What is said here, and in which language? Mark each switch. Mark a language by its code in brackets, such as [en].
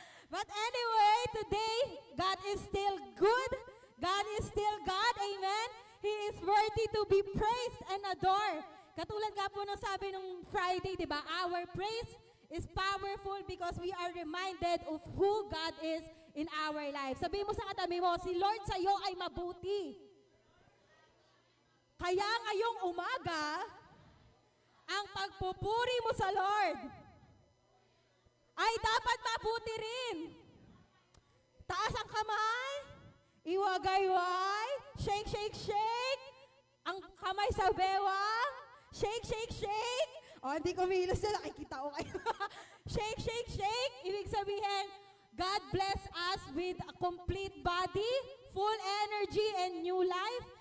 [en] But anyway, today, God is still good. God is still God. Amen? He is worthy to be praised and adored. [tl] Katulad nga po ng sabi nung Friday, di ba? [en] Our praise is powerful because we are reminded of who God is in our life. [tl] Sabihin mo sa katabi mo, si Lord sa'yo ay mabuti. Kaya ngayong umaga, ang pagpupuri mo sa Lord ay dapat mabuti rin. Taas ang kamay, iwagayway, [en] shake, shake, shake. [tl] Ang kamay sa bewang, [en] shake, shake, shake. [tl] O, hindi kumilos na, nakikita ko kayo. [en] Shake, shake, shake. [tl] Ibig sabihin, [en] God bless us with a complete body, full energy, and new life.